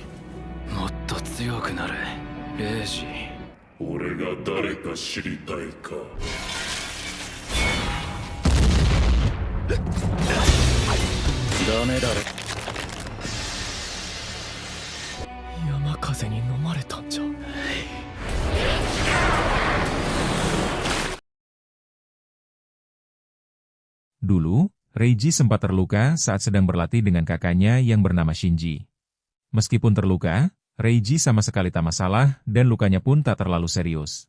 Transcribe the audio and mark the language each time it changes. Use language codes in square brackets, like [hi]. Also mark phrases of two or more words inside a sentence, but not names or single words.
[ja] もっと強くなれ、レイジ。俺が誰か知りたいか。ダメだろ。山風に飲まれたんじゃ。 [id] Dulu, Reiji sempat terluka saat sedang berlatih dengan kakaknya yang bernama Shinji. Meskipun terluka, Reiji sama sekali tak masalah dan lukanya pun tak terlalu serius.